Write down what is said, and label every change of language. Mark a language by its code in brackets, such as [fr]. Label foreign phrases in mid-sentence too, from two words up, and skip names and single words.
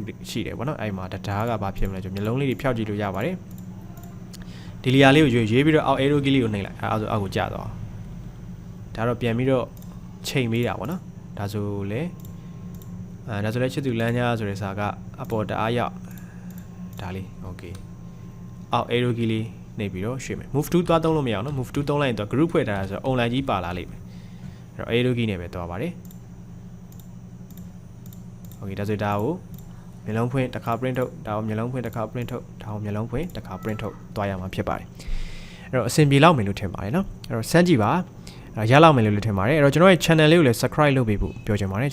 [my] ရှိတယ်ပေါ့နော်အဲ့မှာဒါကဘာဖြစ်မလဲကျွန်တော်မျက်လုံးလေးတွေဖြောက်ကြည့်လို့ရပါတယ်ဒီ layer လေးကိုရွေးပြီးတော့အောက် [en] arrow key [my] လေးကိုနှိပ်လိုက်အဲ့ဒါဆိုအောက်ကိုကျသွားဒါတော့ပြန်ပြီးတော့ချိန်ပေးတာပေါ့နော်ဒါဆိုလေဒါဆိုလဲချစ်သူလမ်းကြားဆိုတဲ့စာကအပေါ်တအားရောက်ဒါလေး okay အောက် [en] arrow key [my] လေးနေပြီးတော့ရွှေ့မယ် [en] move to [my] သွားသုံးလို့မရအောင်နော် [en] move to [my] သုံးလိုက်ရင်တော့ group ဖွဲ့ထားတာဆိုတော့ online ကြီးပါလာလိမ့်မယ်အဲ့တော့ [en] arrow key [my] နဲ့ပဲသွားပါတယ် okay ဒါဆိုဒါကိုမျက်လုံးဖွင့်တစ်ခါ print ထုတ်ဒါကိုမျက်လုံးဖွင့်တစ်ခါ print ထုတ်ဒါကိုမျက်လုံးဖွင့်တစ်ခါ print ထုတ်သွားရမှာဖြစ်ပါတယ်အဲ့တော့အဆင်ပြေလောက်မယ်လို့ထင်ပါတယ်နော်အဲ့တော့စမ်းကြည့်ပါရလောက်မယ်လို့ထင်ပါတယ်အဲ့တော့ကျွန်တော်ရဲ့ channel လေးကိုလည်း subscribe လုပ်ပေးဖို့ပြောချင်ပါတယ်